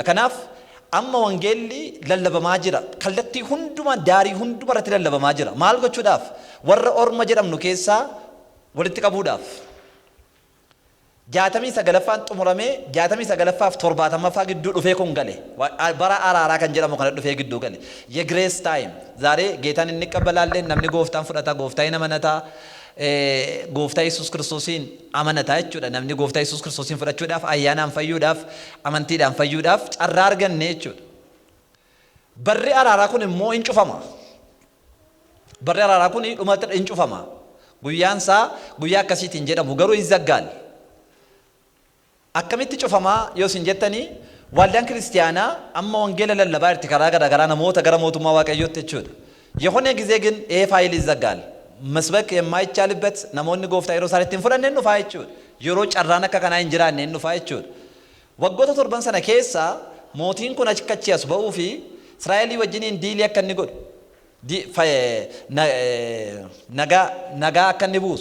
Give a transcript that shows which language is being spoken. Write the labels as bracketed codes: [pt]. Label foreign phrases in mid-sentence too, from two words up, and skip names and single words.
[om] Kanaaf amma wangeelli lallabamaa jira. Kallattii hundumaa daarii hundumaa irratti lallabamaa jira. Maal gochuudhaaf? Warra Orma jedhamnu keessaa walitti qabuudhaaf. 69ffaan xumuramee 69ffaaf 70ffaaf gidduu dhufee kun gale. Bara araaraa kan jedhamu kana dhufee gidduu gale. [am] የግሬስ ታይም ዛሬ ጌታን እንቀበላለን [om] namni gooftaan fudhata gooftaan amanata gooftaa Yesuus Kiristoosiin amanata jechuudha. Namni gooftaa Yesuus Kiristoosiin fudhachuudhaaf ayyaanaan fayyuudhaaf amantiidhaan fayyuudhaaf carraa arganne jechuudha. Barri araaraa kun immoo hin cufama. Barri araaraa kun dhumatti hin cufama. Guyyaan isaa guyyaa akkasiitiin jedhamu garuu hin zaggaal. Akkamitti cufamaa yoo isin jettanii waaldaan kiristaanaa amma wangeela lallabaa irti karaa garaagaraa namoota gara mootummaa waaqayyootti jechuudha. [am] የሆነ ጊዜ ግን ይሄ ፋይል ይዘጋል። መስበክ የማይቻልበት [om] namoonni gooftaa yeroo isaanitti hin fudhanne dhufaa jechuudha. Yeroo carraan akka kanaa hin jiraanne dhufaa jechuudha. Waggoota torban sana keessa mootiin kun achi as ba'uu fi Israa'elii wajjiniin diilii akka inni godhu nagaa akka inni buusu.